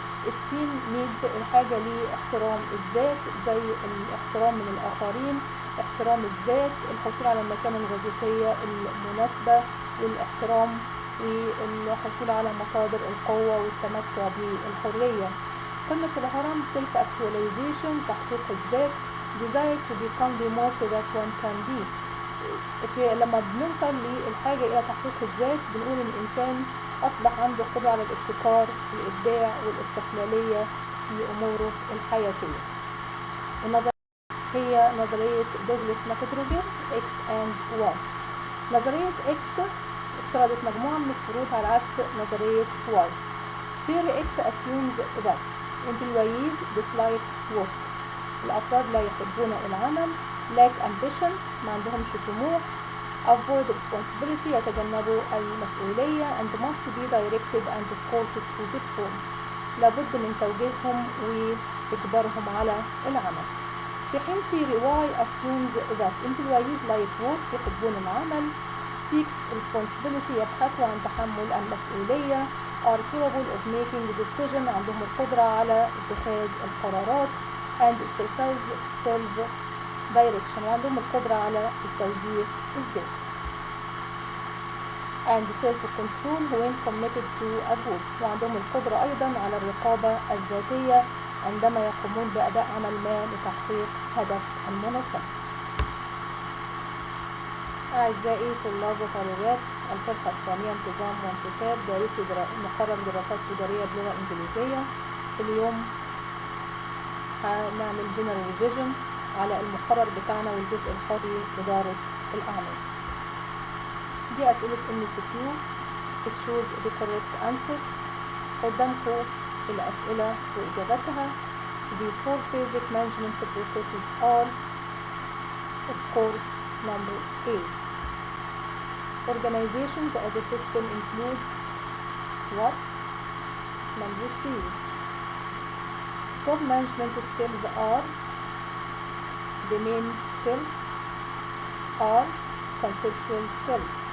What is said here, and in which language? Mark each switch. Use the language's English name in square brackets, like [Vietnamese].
[English] esteem needs [Arabic] الحاجة لاحترام الذات زي الاحترام من الآخرين، احترام الذات، الحصول على المكانة الوظيفية المناسبة والاحترام، والحصول على مصادر القوة والتمتع بالحرية. قمة الهرم [English] self actualization [Arabic] تحقيق الذات، [English] desire to become the most that one can be. [Arabic] لما بنوصل للحاجة إلى تحقيق الذات بنقول إن الإنسان أصبح عنده قدرة على الابتكار والإبداع والاستقلالية في أموره الحياتية. النظرية هي نظرية دوغلاس ماكدروجر X and Y. نظرية X افترضت مجموعة من الفروض على عكس نظرية Y. [English] Theory X assumes that employees dislike work. [Arabic] الأفراد لا يحبون العمل. [English] lack ambition [Arabic] ما عندهمش طموح. [English] avoid responsibility [Arabic] يتجنبوا المسؤولية [English] and must be directed and forced to perform. [Arabic] لابد من توجيههم وإجبارهم على العمل. في حين [English] theory Y assumes that employees like work [Arabic] يحبون العمل. [English] seek responsibility [Arabic] يبحثوا عن تحمل المسؤولية. [English] are capable of making decision [Arabic] عندهم القدرة على اتخاذ القرارات. [English] and exercise self direction [Arabic] وعندهم القدرة على التوجيه الذاتي. [English] and self control when committed to a goal [Arabic] وعندهم القدرة أيضا على الرقابة الذاتية عندما يقومون بأداء عمل ما لتحقيق هدف المنظمة. أعزائي طلاب وطالبات الفرقة الثانية انتظام وانتساب دارسي مقرر دراسات تجارية بلغة إنجليزية. اليوم هنعمل جنرال ريفيجن على المقرر بتاعنا والجزء الخاص بإدارة الأعمال. دي أسئلة [English] MCQ choose the correct answer. [Arabic] قدامكم الأسئلة وإجابتها. [English] The 4 basic management processes are of course number A. Organizations as a system includes what? Number C. Top management skills are the main skill are conceptual skills.